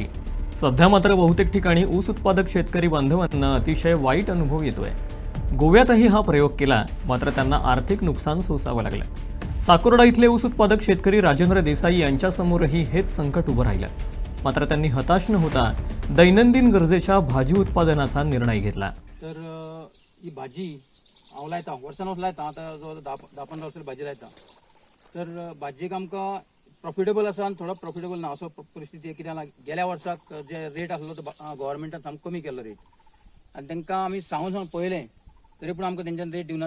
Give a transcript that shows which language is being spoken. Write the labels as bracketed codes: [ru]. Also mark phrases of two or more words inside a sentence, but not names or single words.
[mr] सध्या मात्र बहुतेक ठिकाणी ऊस उत्पादक शेतकरी बांधवांना अतिशय वाईट अनुभव येतोय. गोव्यातही हा प्रयोग केला, मात्र त्यांना आर्थिक नुकसान सोसावं लागलं. साकोर्डा इथले ऊस उत्पादक शेतकरी राजेंद्र देसाई यांच्यासमोरही हेच संकट उभं राहिलं. मात्र त्यांनी हताश न होता दैनंदिन गरजेच्या भाजी उत्पादनाचा निर्णय घेतला. [kok] तर ही भाजी हांव लायता, वर्सान वर्स लायता, आतां जो 10-15 वर्सां भाजी लायता. तर भाजयेक आमकां प्रॉफिटेबल आसा आनी थोडो प्रॉफिटेबल ना असो परिस्थिती. कित्याक गेल्या वर्साक जे रेट आसलो तो गव्हर्मेंटान सामको कमी केल्लो रेट, आनी तांकां आमी सांगून पळयलें तरी पूण आमकां तेंच्यान रेट दिवना.